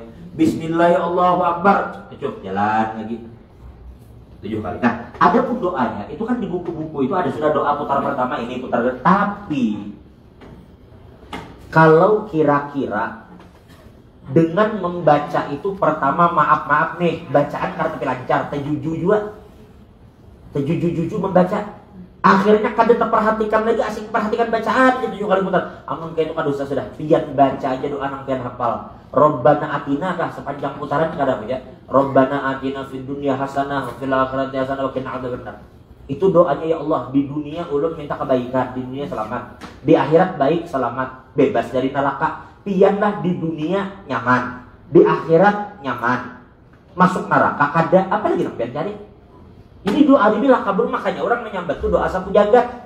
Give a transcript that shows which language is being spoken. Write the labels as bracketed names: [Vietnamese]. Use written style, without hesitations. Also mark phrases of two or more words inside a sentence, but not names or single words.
[Banjar] Bismillahirrahmanirrahim, kecup jalan lagi 7 kali. Nah, adapun doanya itu kan di buku-buku itu ada sudah doa putar pertama ini putar kedua. Tapi kalau kira-kira dengan membaca itu pertama maaf nih bacaan karena tapi lancar terjuju membaca akhirnya kada terperhatikan lagi asing perhatikan bacaan jadi 7 kali putar amun kayak itu kada usah sudah pian baca aja doa nang pian hafal [Arabic] ربنا آتنا [Banjar] kah sepanjang putaran kada ya [Arabic] ربنا آتنا في الدنيا حسنة وفي الآخرة حسنة وقنا عذاب النار. [Banjar] Itu doanya [Arabic] يا الله [Banjar] di dunia ulun minta kebaikan, di dunia selamat, di akhirat baik selamat, bebas dari neraka. Pianlah di dunia nyaman, di akhirat nyaman, masuk neraka kada apa lagi pian cari. Ini doa dibilang kabur makanya orang menyambat itu doa sapu jagat.